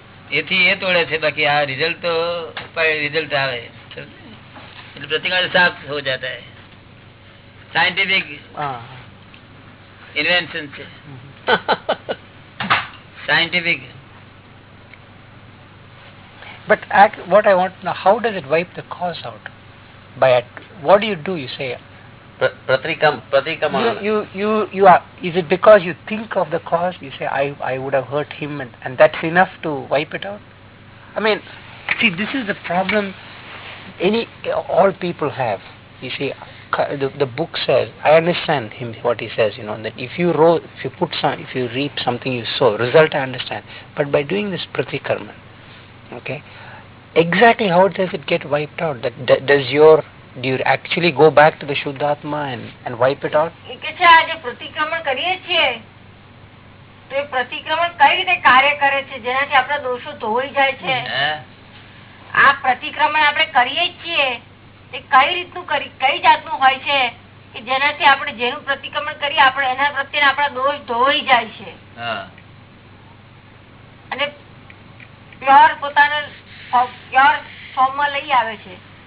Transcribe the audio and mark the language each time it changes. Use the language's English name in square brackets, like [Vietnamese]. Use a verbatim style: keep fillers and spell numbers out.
[Gujarati] એથી એ તોડે છે, બાકી આ રિઝલ્ટ તો રિઝલ્ટ આવે એટલે પ્રતિક્રમણ સાફ [Hindi] હો જાતા હે, [Gujarati] સાયન્ટિફિક ઇન્વેન્શન છે, scientific. [English] But what I want now, how does it wipe the cause out? By it, what do you do? You say pratikam pratikam you, you you you are, is it because you think of the cause, you say i i would have hurt him, and, and that's enough to wipe it out? I mean, see, this is the problem any all people have, you see. the, the book says, I understand him what he says, you know, that if you row if you put some if you reap something you sow, result I understand, but by doing this pratikarma, okay, exactly how does it get wiped out? That, that does your do you actually go back to the Shuddhatma and and wipe it out? [Gujarati] એ કે છે આ જે પ્રતિક્રમણ કરીએ છીએ તે પ્રતિક્રમણ કઈ રીતે કાર્ય કરે છે જેનાથી આપણા દોષો ધોઈ જાય છે? આ પ્રતિક્રમણ આપણે કરીએ છીએ તે કઈ રીતનું કરી કઈ જાતનું હોય છે કે જેનાથી આપણે જેનું પ્રતિક્રમણ કરીએ આપણે એના પ્રત્યે આપણા દોષ ધોઈ જાય છે અને પ્યોર પોતાને લઈ આવે છે?